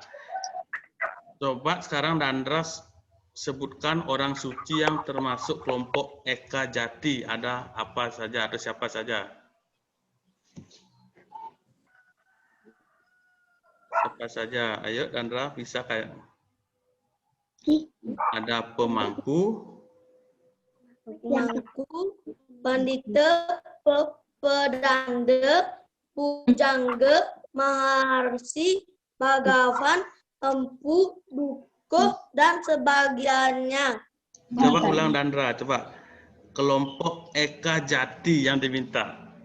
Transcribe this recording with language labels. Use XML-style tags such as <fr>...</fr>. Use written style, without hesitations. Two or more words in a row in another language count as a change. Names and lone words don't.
<id>Coba sekarang Dandra sebutkan orang suci yang termasuk kelompok Eka Jati. Ada apa saja atau siapa saja? Siapa saja? Ayo Dandra, bisa kayak. Ada pemangku, pandita, pedanda, pujangga, maharsi, bagawan, empu, dukuh, dan sebagainya. Coba ulang Dandra, coba. Kelompok Eka Jati yang diminta.</id>